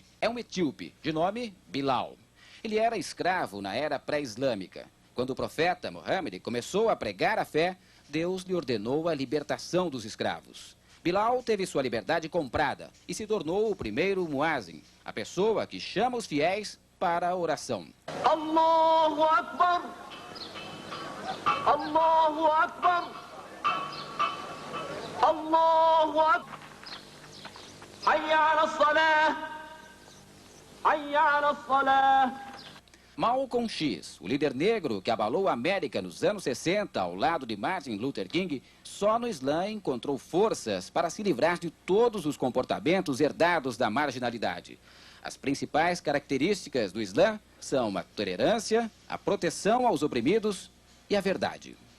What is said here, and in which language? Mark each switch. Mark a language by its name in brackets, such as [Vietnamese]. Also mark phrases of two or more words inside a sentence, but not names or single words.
[Portuguese] É um etíope, de nome Bilal. Ele era escravo na era pré-islâmica. Quando o profeta Muhammad começou a pregar a fé, Deus lhe ordenou a libertação dos escravos. Bilal teve sua liberdade comprada e se tornou o primeiro muazin, a pessoa que chama os fiéis para a oração. [Arabic] الله أكبر! الله أكبر! الله أكبر! حي على الصلاة! حي على الصلاة! [Portuguese] Malcolm X, o líder negro que abalou a América nos anos 60 ao lado de Martin Luther King, só no Islã encontrou forças para se livrar de todos os comportamentos herdados da marginalidade. As principais características do Islã são a tolerância, a proteção aos oprimidos e a verdade.